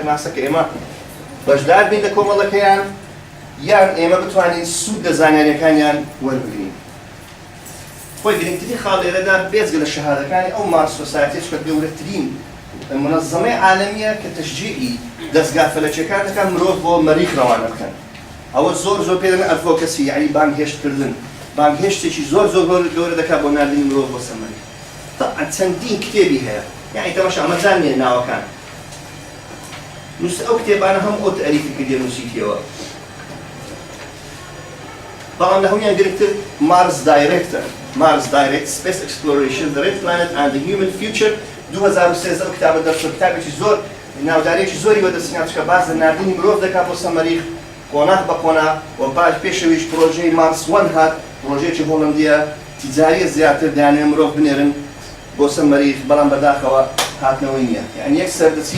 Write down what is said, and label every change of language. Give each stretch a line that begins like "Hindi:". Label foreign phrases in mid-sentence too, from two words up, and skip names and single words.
Central Kurdish: ماسە کە ئێمە بەشدار بین لە کۆمەڵەکەیان یان ئێمە بتوانین سوود لە زانیاریەکانیان وەربگرین خۆی گرنگترین خاڵ لێرەدا بێجگە لە شەهادەکانی ئەو مارس سۆسایەتیش کە گەورەترین منەظەمەی عالەمیە کە تەشجیعی دەستگا فەلەکیەکان دەکات مرۆڤ بۆ مەریخ ڕەوانە بکەن ئەوە زۆر زۆر پێ دەڵێن ئەدڤۆکەسی یعنی بانگهێشتکردن بانگهێشتێکی زۆر زۆر گەورە دەکات بۆ ناردنی مرۆڤ بۆ سەر مەریخ طبعا چەندین کتێبی هەیە یعنی تەماشا ئەمەزان نیە ناوەکان ئەو کتێبانە هەموو ئەو تەریفی کردێ نووسیتیەوە بەڵام لە هەموویان گرنگتر Mars Direct Space Exploration The Red Planet and the Human Future 2013 ئەو کتابە دەرچوو کتابێکی زۆر ناودارێکی زۆری بەدەستهێنا چکە باز لە ناردنی مرۆڤ دەکات بۆ سەر مەریخ قۆناغ بە قۆناغ و پاش پێشەویش پرۆژەی مارس 1 هات پرۆژەیەکی هۆڵەندیە تیجاریە زیاتر دەیانوێ مرۆڤ بنێرن بۆ سەر مەریخ بەڵام بەداخەوە هاتنەوەی نییە یعنی یەک سەردەچی